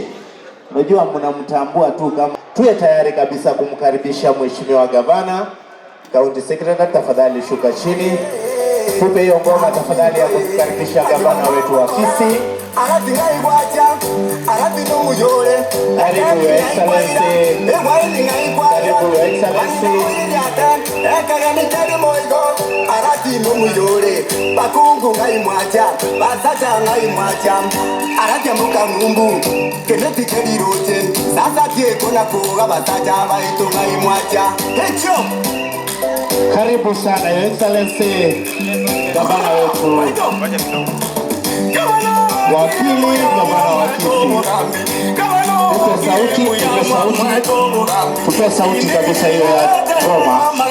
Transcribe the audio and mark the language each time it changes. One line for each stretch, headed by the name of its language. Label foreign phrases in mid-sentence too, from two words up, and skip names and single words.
Swahili: Unajua mnamtambua tu kama tuwe tayari kabisa kumkaribisha Mheshimiwa Gavana.
English: County Secretary,
Swahili: tafadhali shuka chini. Tupe hiyo ngoma tafadhali ya kumkaribisha gavana wetu wa Kisii. Karibu Excellency. Karibu Excellency.
Gusii: Bakungu ngai mwacha, basacha ngai mwacha. Aratia muka ngumbu, keneti kedirote. Sasa tie kuna kuga basacha baitu ngai mwacha. Hecho.
Swahili: Karibu sana
English: Your Excellency.
Swahili: Gavana wetu. Wakili gavana wa Kisii. Tupe sauti kabisa hiyo ya ngoma.